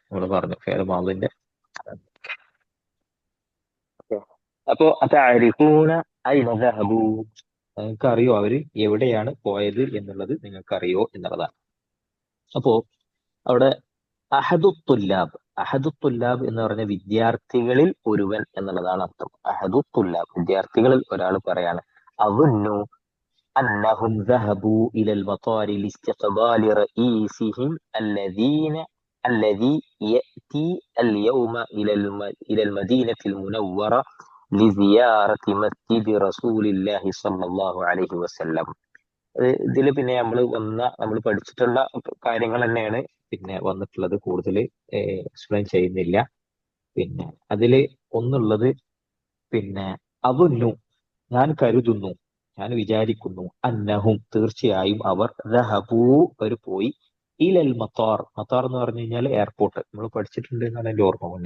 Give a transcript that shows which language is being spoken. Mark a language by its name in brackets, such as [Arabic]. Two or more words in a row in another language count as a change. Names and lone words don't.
[Malayalam] നമ്മൾ പറഞ്ഞു [Arabic] فعل الماضي [Malayalam] അപ്പോ [Arabic] أتعرفون أين ذهبوا, [Malayalam] നിങ്ങൾക്ക് അറിയോ അവര് എവിടെയാണ് പോയത് എന്നുള്ളത് നിങ്ങൾക്കറിയോ എന്നുള്ളതാണ്. അപ്പോ അവിടെ [Arabic] أحد الطلاب [Malayalam] എന്ന് പറഞ്ഞ വിദ്യാർത്ഥികളിൽ ഒരുവൻ എന്നുള്ളതാണ് അർത്ഥം. [Arabic] أحد الطلاب [Malayalam] വിദ്യാർത്ഥികളിൽ ഒരാൾ പറയാണ് [Arabic] അظنوا أنهم ذهبوا إلى المطار لاستقبال رئيسهم الذي يأتي اليوم إلى المدينة المنورة لزيارة مسجد رسول الله صلى الله عليه وسلم. [Malayalam] ഇതിൽ പിന്നെ നമ്മൾ പഠിച്ചിട്ടുള്ള കാര്യങ്ങൾ തന്നെയാണ് പിന്നെ വന്നിട്ടുള്ളത്, കൂടുതൽ എക്സ്പ്ലെയിൻ ചെയ്യുന്നില്ല. പിന്നെ അതില് ഒന്നുള്ളത് പിന്നെ അവുന്നു, ഞാൻ കരുതുന്നു, ഞാൻ വിചാരിക്കുന്നു, അന്നഹും തീർച്ചയായും അവർ ദഹബൂ അവർ പോയി, [Arabic] إلى المطار, [Malayalam] മത്താർ എന്ന് പറഞ്ഞു കഴിഞ്ഞാൽ എയർപോർട്ട്, നമ്മൾ പഠിച്ചിട്ടുണ്ട് എന്നാണ് എന്റെ ഓർമ്മ മുന്നേ.